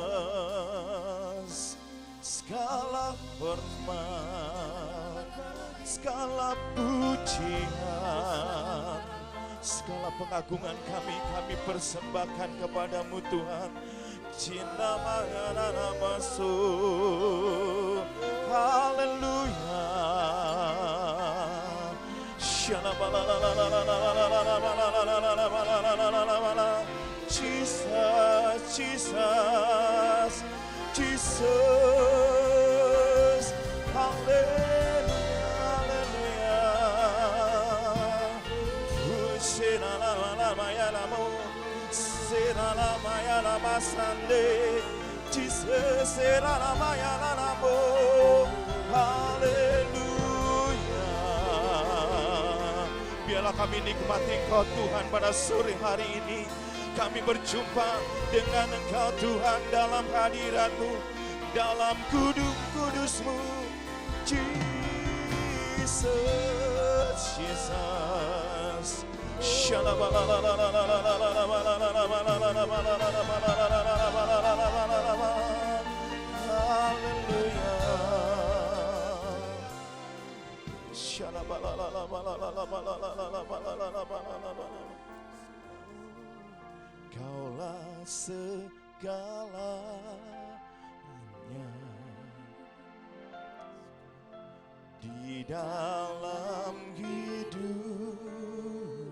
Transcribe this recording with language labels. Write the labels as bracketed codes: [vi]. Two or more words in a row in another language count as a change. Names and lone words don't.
[id] Jesus, segala hormat, segala pujian, segala pengagungan kami persembahkan kepadamu Tuhan. Cinta mana masuk, haleluya. Jesus, Jesus, Jesus, haleluya, haleluya. Jesus, haleluya. Biarlah kami nikmati Engkau Tuhan pada sore hari ini. Kami berjumpa dengan Engkau Tuhan dalam hadirat-Mu, dalam kudus-kudus-Mu. Jesus, Jesus. Haleluya. Kaulah segalanya di dalam hidup.